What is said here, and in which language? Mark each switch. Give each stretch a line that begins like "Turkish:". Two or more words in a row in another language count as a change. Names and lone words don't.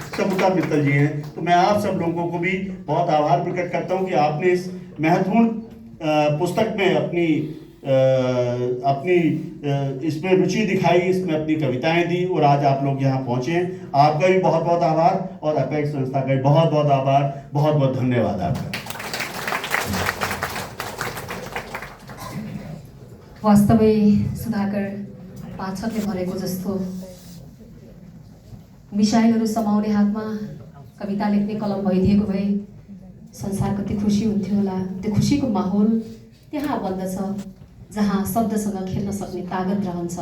Hindi: सबूता मित्तल जी हैं, तो मैं आप सब लोगों को भी बहुत आभार प्रकट करता हूं कि आपने इस महत्वपूर्ण पुस्तक में अपनी इसमें रुचि दिखाई, इसमें अपनी कविताएं दी और आज आप लोग यहाँ पहुंचे हैं। आपका भी बहुत बहुत आभार और अपेक्स संस्था का भी बहुत बहुत आभार, बहुत बहुत धन्यवाद आपका।
Nepali: वास्तवै सुधाकर पाठकले भनेको जस्तो मिसाइलहरू समाउने हातमा कविता लेख्ने कलम भइदिएको भए संसार कति खुसी हुन्थ्यो होला। त्यो खुसीको माहौल त्यहाँ बन्दछ जहाँ शब्दसँग खेल्न सक्ने तागत रहन्छ।